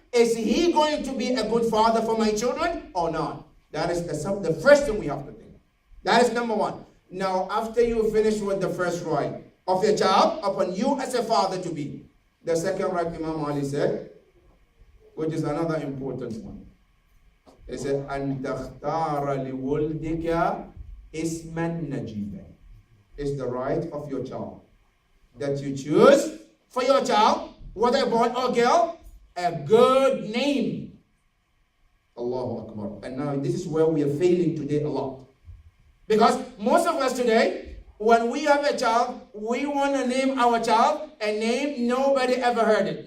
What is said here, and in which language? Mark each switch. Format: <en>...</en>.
<en>Is he going to be a good father for my children or not? That is the first thing we have to think. That is number one. Now, after you finish with the first right of your child, upon you as a father to be. The second right, Imam Ali said, which is another important one. He said,</en> <ar>أَن تَخْتَارَ لِوَلْدِكَ إِسْمًا نَجِيبًا.</ar> <en>It's the right of your child that you choose for your child, whether a boy or girl, a good name. Allahu Akbar. And now this is where we are failing today a lot. Because most of us today, when we have a child, we want to name our child a name nobody ever heard it.</en>